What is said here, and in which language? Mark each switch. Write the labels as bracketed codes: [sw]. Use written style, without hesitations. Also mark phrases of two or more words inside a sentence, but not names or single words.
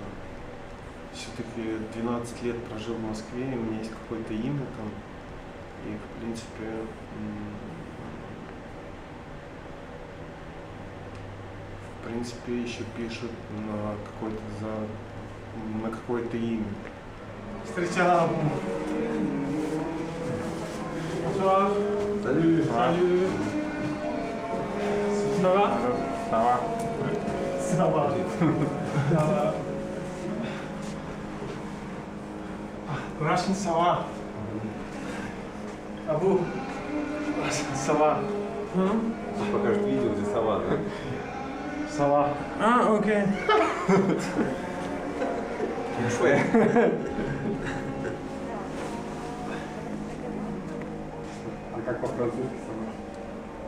[ru] Все-таки 12 лет прожил в Москве, и у меня есть какое-то имя там. И, в принципе, еще пишут на какое-то имя. Встречал. [fr] Bonsoir. Salut. Salut. Ça va? Ça va. Ça va. Ça va. Russian ça va. А vous? [ru] Сова. Покажет видео, где сова, да? Сова. А, окей. А как по-французски сова?